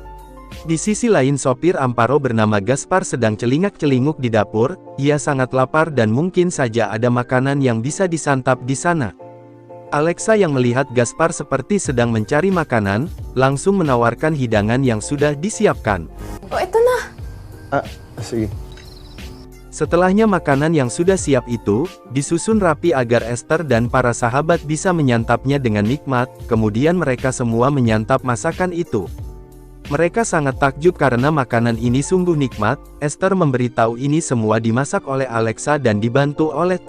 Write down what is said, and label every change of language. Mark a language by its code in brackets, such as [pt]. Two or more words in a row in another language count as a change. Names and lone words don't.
[id] Di sisi lain, sopir Amparo bernama Gaspar sedang celingak-celinguk di dapur. Ia sangat lapar dan mungkin saja ada makanan yang bisa disantap di sana. Alexa yang melihat Gaspar seperti sedang mencari makanan, langsung menawarkan hidangan yang sudah disiapkan. [tl] oh ito na. Sige. [id] Setelahnya makanan yang sudah siap itu, disusun rapi agar Esther dan para sahabat bisa menyantapnya dengan nikmat. Kemudian mereka semua menyantap masakan itu. Mereka sangat takjub karena makanan ini sungguh nikmat. Esther memberitahu ini semua dimasak oleh Alexa dan dibantu oleh Ted.